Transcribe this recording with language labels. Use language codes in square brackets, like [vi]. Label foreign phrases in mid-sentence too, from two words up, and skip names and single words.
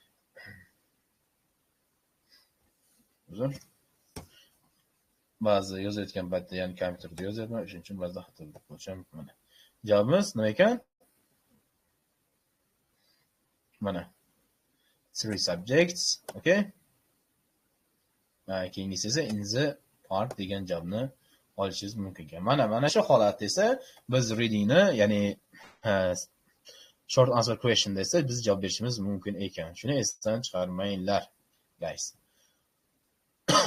[uz] Ba'zi yozayotgan paytda, ya'ni kompyuterda yozyapman, shuning uchun ba'zida xato bo'lishi mumkin. Mana javobimiz nima ekan? Mana 3 [en] subjects, okay? [uz] Keyingisi esa [en] in the park [uz] degan javobni olishingiz mumkin ekan. Mana shu holatda esa biz readingni, ya'ni [en] short answer question [uz] desa biz javob berishimiz mumkin ekan. Shuni esdan chiqarmanglar, guys.